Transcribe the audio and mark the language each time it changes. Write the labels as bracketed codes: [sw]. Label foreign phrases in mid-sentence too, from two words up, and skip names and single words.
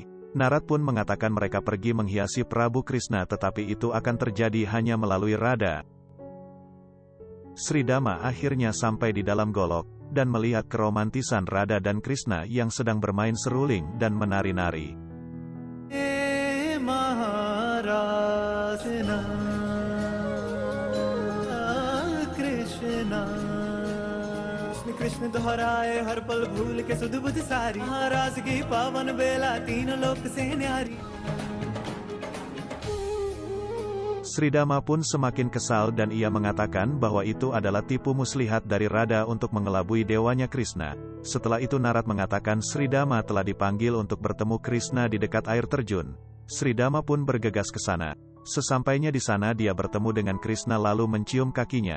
[id] Narad pun mengatakan mereka pergi menghiasi Prabu Krishna, tetapi itu akan terjadi hanya melalui Radha. Sridama akhirnya sampai di dalam Golok, dan melihat keromantisan Radha dan Krishna yang sedang bermain seruling dan menari-nari. [hi] कृष्ण दोहराए हर पल भूल के सुध बुध सारी राज की पावन बेला तीन लोक से न्यारी. [id] Sridama pun semakin kesal dan ia mengatakan bahwa itu adalah tipu muslihat dari Radha untuk mengelabui dewanya Krishna. Setelah itu Narad mengatakan Sridama telah dipanggil untuk bertemu Krishna di dekat air terjun. Sridama pun bergegas ke sana. Sesampainya di sana dia bertemu dengan Krishna lalu mencium kakinya.